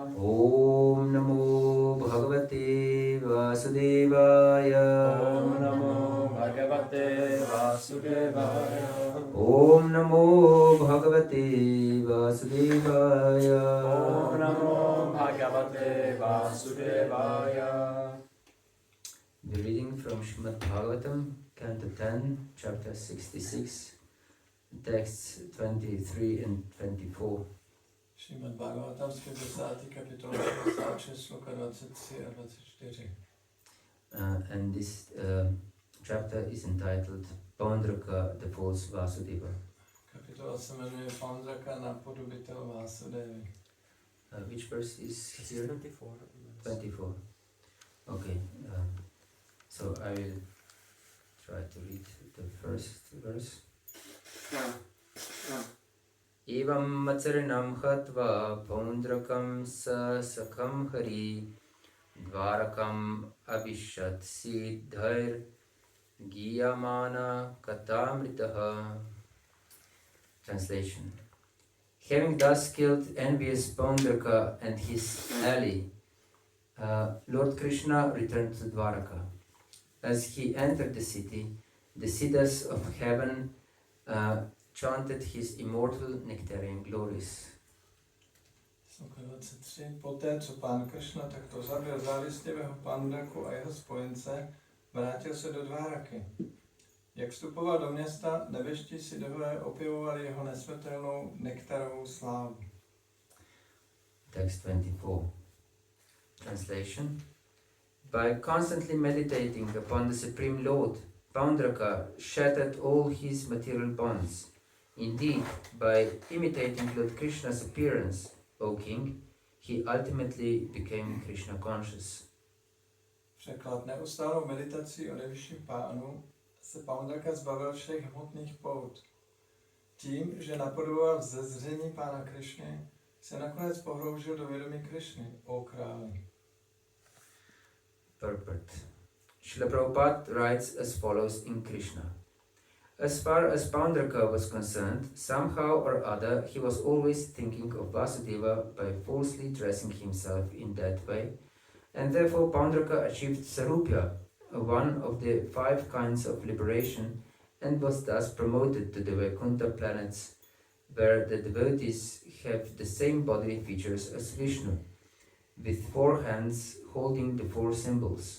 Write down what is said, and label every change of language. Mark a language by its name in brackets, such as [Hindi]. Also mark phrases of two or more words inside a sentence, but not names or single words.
[Sanskrit] Om Namo Bhagavate Vasudevaya. Om Namo Bhagavate Vasudevaya. Om Namo Bhagavate Vasudevaya. Om Namo Bhagavate Vasudevaya. [English] The reading from Srimad Bhagavatam, Canto 10, Chapter 66, texts 23 and 24. [Czech] Šrimad Bhagavatam z 50. kapitola 66, sloka 23 a 24. [English] And this chapter is entitled Paundraka, the false Vasudeva. [Czech] Kapitola se jmenuje Pandraka, napodobitel Vásudevy. [English] Which verse is here? 24. 24. Okay, so I will try to read the first verse. [Sanskrit] Evam macarinam hatva paundrakam sa sakham hari dvarakam abhishat siddhair giyamana katamritaha. [English] Translation. Having thus killed envious Paundraka and his ally, Lord Krishna returned to Dwaraka. As he entered the city, the siddhas of heaven chanted his immortal nectarian glories. Sloka 23. [Czech] Poté, co pán Krishna takto zabil závistivého Pandraku a jeho spojence, vrátil se do Dváraky. Jak vstupoval do města, nebeští sidové opěvovali jeho nesmrtelnou nektarovou slávu. [English] Text 24. Translation. By constantly meditating upon the Supreme Lord, Paundraka shattered all his material bonds. Indeed, by imitating Lord Krishna's appearance, O king, he ultimately became Krishna conscious. [Czech] Překlad. Neustálou meditací o nejvyšším pánu se Paundraka zbavil všech hmotných pout. Tím, že napodoboval vzezření pána Krišny, se nakonec pohroužil do vědomí Krišny, o králi. [English] Purport. Srila Prabhupada writes as follows in Krishna. As far as Paundraka was concerned, somehow or other he was always thinking of Vasudeva by falsely dressing himself in that way, and therefore Paundraka achieved Sarupya, one of the 5 kinds of liberation, and was thus promoted to the Vaikuntha planets, where the devotees have the same bodily features as Vishnu, with 4 hands holding the 4 symbols.